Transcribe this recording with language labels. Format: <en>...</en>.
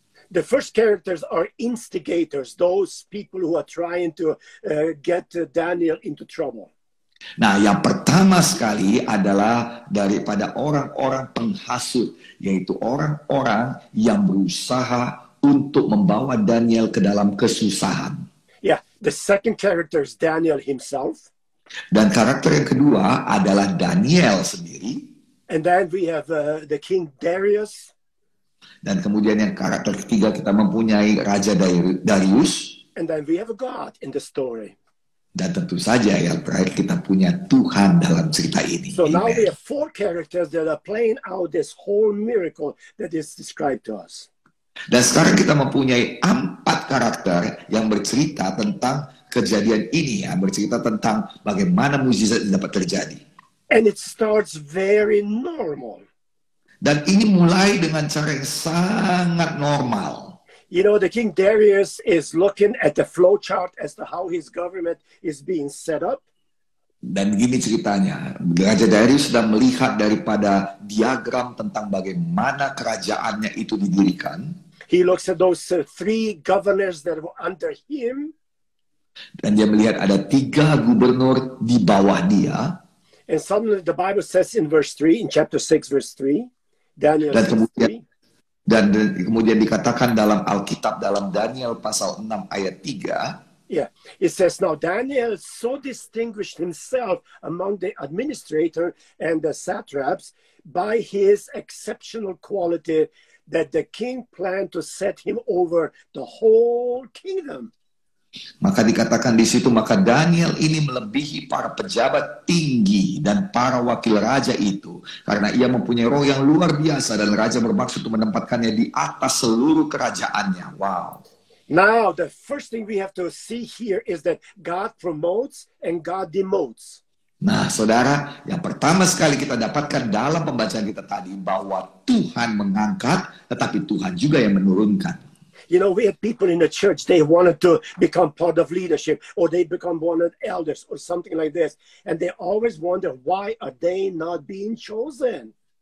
<en>The first characters are instigators, those people who are trying to get Daniel into trouble.</en> <id>Nah, yang pertama sekali adalah daripada orang-orang penghasut, yaitu orang-orang yang berusaha untuk membawa Daniel ke dalam kesusahan.</id> <en>Yeah, the second character is Daniel himself.</en> <id>Dan karakter yang kedua adalah Daniel sendiri.</id> <en>And then we have the King Darius.</en> <id>Dan kemudian yang karakter ketiga kita mempunyai Raja Darius.</id> <en>And then we have a God in the story.</en> <id>Dan tentu saja yang terakhir kita punya Tuhan dalam cerita ini.</id> <en>So now Amen. we have 4 characters that are playing out this whole miracle that is described to us.</en> <id>Dan sekarang kita mempunyai 4 karakter yang bercerita tentang kejadian ini, ya, bercerita tentang bagaimana mukjizat ini dapat terjadi.</id> <en>And it starts very normal.</en> <id>Dan ini mulai dengan cara yang sangat normal.</id> <en>You know, the King Darius is looking at the flow chart as to how his government is being set up.</en> <id>Dan gini ceritanya, Raja Darius sedang melihat daripada diagram tentang bagaimana kerajaannya itu didirikan.</id> <en>He looks at those 3 governors that were under him.</en> <id>Dan dia melihat ada 3 gubernur di bawah dia.</id> <en>And suddenly the Bible says in verse 3, in chapter 6, verse 3, Daniel</en> <id>Dan</id> <en>6:3,</en> <id>kemudian dikatakan dalam Alkitab, dalam Daniel pasal 6 ayat 3,</id> <en>yeah, it says, now Daniel so distinguished himself among the administrator and the satraps by his exceptional quality that the king planned to set him over the whole kingdom.</en> <id>maka dikatakan di situ, maka Daniel ini melebihi para pejabat tinggi dan para wakil raja itu, karena ia mempunyai roh yang luar biasa dan raja bermaksud untuk menempatkannya di atas seluruh kerajaannya.</id> <en>Wow. Now, the first thing we have to see here is that God promotes and God demotes.</en> <id>Nah, saudara, yang pertama sekali kita dapatkan dalam pembacaan kita tadi, bahwa Tuhan mengangkat, tetapi Tuhan juga yang menurunkan.</id> <en>You know, we have people in the church, they wanted to become part of leadership, or they become one of the elders, or something like this. And they always wonder, why are they not being chosen?</en>